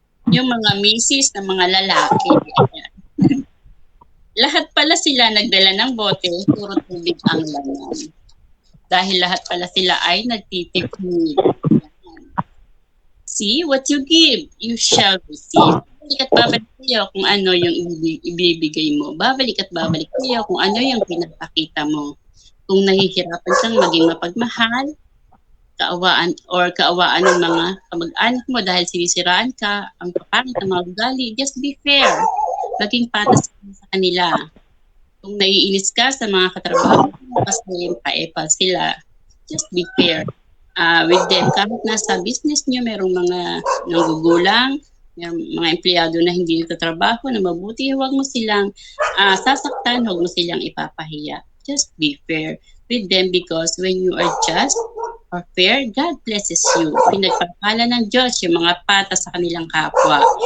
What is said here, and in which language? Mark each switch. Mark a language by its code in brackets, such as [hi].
[tl] Yung mga misis ng mga lalaki. Lahat pala sila nagdala ng bote, puro tubig ang laman. Dahil lahat pala sila ay nagtitipid. [en] See, what you give, you shall receive. [tl] Babalik at babalik kayo kung ano yung ibibigay mo. Babalik at babalik kayo kung ano yung pinapakita mo. Kung nahihirapan kang maging mapagmahal, kaawaan ng mga kamag-anak mo dahil sinisiraan ka, ang papangit ng mga ugali, [en] just be fair. [tl] Maging patas sa kanila. Kung naiinis ka sa mga katrabaho, kasi paepal sila, [en] just be fair. With them, [tl] kahit nasa business nyo, merong mga nanggugulang, merong mga empleyado na hindi nagtatrabaho, na mabuti, huwag mo silang sasaktan, huwag mo silang ipapahiya. [en] Just be fair with them because when you are just or fair, God blesses you. [tl] Pinagpapala ng Diyos yung mga pata sa kanilang kapwa.